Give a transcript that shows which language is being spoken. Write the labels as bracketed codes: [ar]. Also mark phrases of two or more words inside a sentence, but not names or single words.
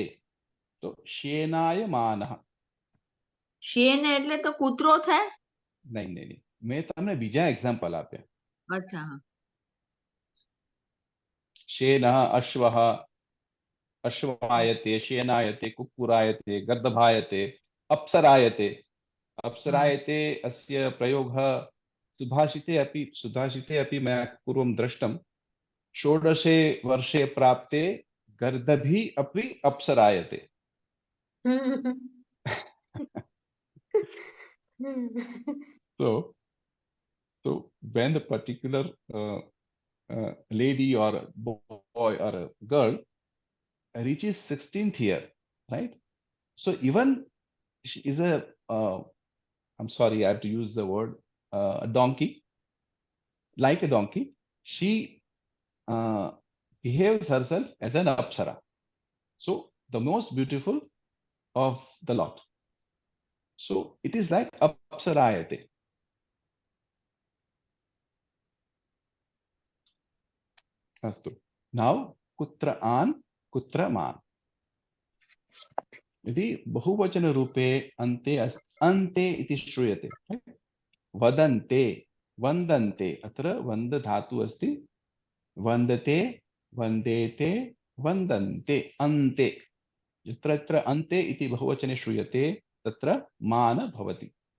[gu] તો શેનાયમાનઃ. શેન એટલે તો કૂતરો થાય? નહીં નહીં નહીં, મેં તમને બીજા એક્ઝામ્પલ આપ્યા. અચ્છા. [sa] शेनः अश्वः, अश्वायते, शेनायते, कुक्कुरायते, गर्दभायते, अप्सरायते. अप्सरायते अस्य प्रयोगः सुभाषिते अपि मया पूर्वं दृष्टं. 16 वर्षे प्राप्ते गर्दभी अपि अप्सरायते. [en] So So when the particular lady or a boy or a girl reaches 16th year, right? So even she is a, I'm sorry, I have to use the word, a donkey, like a donkey. She behaves herself as an apsara. So the most beautiful of the lot. So it is like apsarayate. Astu. Now kutra an, kutra man. [sa] यदि बहुवचन रूपे अन्ते अन्ते इति श्रूयते, वदन्ते वन्दन्ते, अत्र वन्द धातु अस्ति, वन्दते वन्देते वन्दन्ते, अन्ते, यत्र यत्र अन्ते इति बहुवचने श्रूयते तत्र मान भवति।